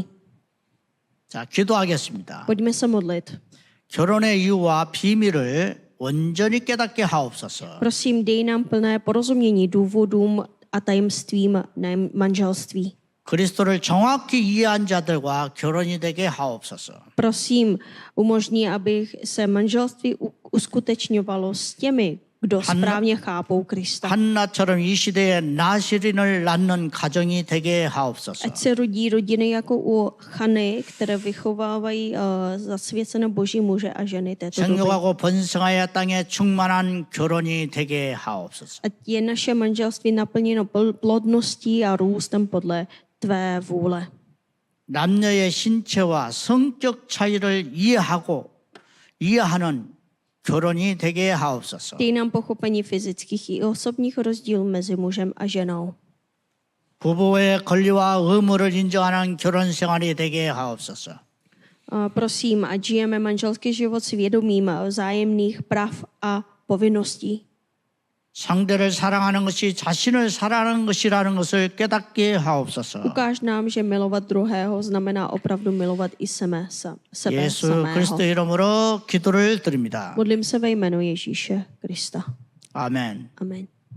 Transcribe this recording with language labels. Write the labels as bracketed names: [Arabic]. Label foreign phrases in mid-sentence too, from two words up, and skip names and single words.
[Korean] 자, 기도하겠습니다. [Czech] Pojďme se modlit. [Korean] 결혼의 이유와 비밀을 온전히 깨닫게 하옵소서. [Czech] Prosím, dej nám plné porozumění důvodům a tajemstvím manželství. [Korean] 그리스도를 정확히 이해한 자들과 결혼이 되게 하옵소서. [Czech] Prosím, umožni, aby se manželství uskutečňovalo s těmi, kdo správně chápou Krista. [Korean] 한나처럼 이 시대에 나시린을 낳는 가정이 되게 하옵소서. [Czech] Ať se rodí rodiny jako u Chany, které vychovávají zasvěcené boží muže a ženy této doby. [Korean] 생육하고 번성하여 땅에 충만한 결혼이 되게 하옵소서. [Czech] Ať je naše manželství naplněno plodností a růstem podle tvé vůle. [Korean] 남녀의 신체와 성격 차이를 이해하는 결혼이 되게 하옵소서. [Czech] Dej nám pochopení fyzických i osobních rozdílů mezi mužem a ženou. [Korean] 부부의 권리와 의무를 인정하는 결혼 생활이 되게 하옵소서. [Czech] Prosím, ať žijeme manželský život s vědomím vzájemných práv a povinností. [Korean] 상대를 사랑하는 것이 자신을 사랑하는 것이라는 것을 깨닫게 하옵소서. [Czech] Ukáž nám, že milovat druhého znamená opravdu milovat i sebe [Korean] 예수 [Czech] samého. [Korean] 그리스도 이름으로 기도를 드립니다. [Czech] Modlím se ve jménu Ježíše Krista. [Korean] 아멘. [Czech] Amen.